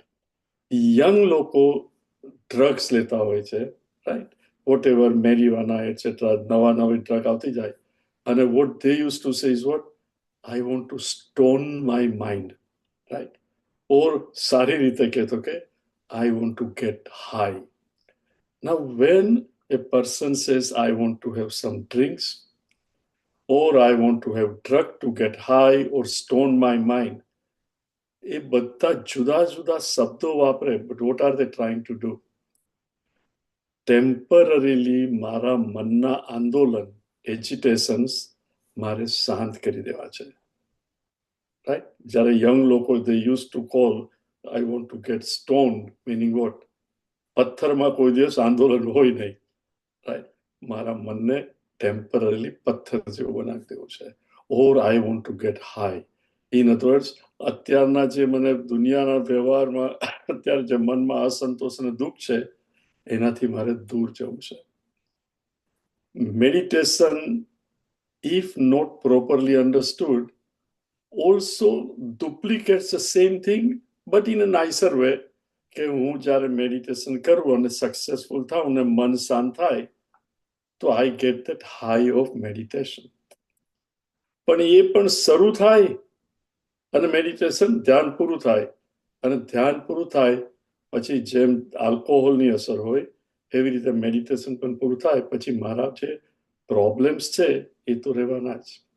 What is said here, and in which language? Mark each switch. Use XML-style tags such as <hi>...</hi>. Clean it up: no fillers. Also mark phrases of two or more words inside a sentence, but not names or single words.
<gu>યંગ લોકો ડ્રગ્સ લેતા હોય છે,</gu> <en>right, whatever marijuana etcetera,</en> <gu>નવા નવી ડ્રગ આવતી જાય, અને</gu> <en>what they use to say is what, I want to stone my mind, right, or</en> <gu>સારી રીતે કહેતો કે</gu> <en>I want to get high. Now, when a person says, I want to have some drinks, or I want to have drug to get high, or stone my mind,</en> <gu>એ બધા જુદા જુદા શબ્દો વાપરે,</gu> <en>but what are they trying to do?</en> <gu>Temporarily મારા મનના આંદોલન, agitations મારે શાંત કરી દેવા છે, right? જ્યારે young લોકો,</gu> <en>they used to call, I want to get stoned, meaning what?</en> <gu>પથ્થરમાં કોઈ દિવસ આંદોલન હોય નહીં, right? મારા મનને ટેમ્પરરીલી પથ્થર જેવું બનાવી દેવું છે.</gu> <en>or I want to get high. in other words,</en> <gu>અત્યારના જે મને દુનિયાના વ્યવહારમાં અત્યારે જે મનમાં અસંતોષ અને દુઃખ છે, એનાથી મારે દૂર જવું છે.</gu> <en>મેડિટેશન, if not properly understood, also duplicates the same thing, but in a nicer way.</en> <gu>કે હું જ્યારે મેડિટેશન કરું અને સક્સેસફુલ થાઉં ને મન શાંત થાય, તો</gu> <en>I get that high of meditation.</en> <gu>પણ એ પણ શરૂ થાય અને મેડિટેશન ધ્યાન પૂરું થાય, અને ધ્યાન પૂરું થાય પછી જેમ આલ્કોહોલની અસર હોય એવી રીતે મેડિટેશન પણ પૂરું થાય પછી મારા જે પ્રોબ્લેમ્સ છે એ તો રહેવાના જ.</gu>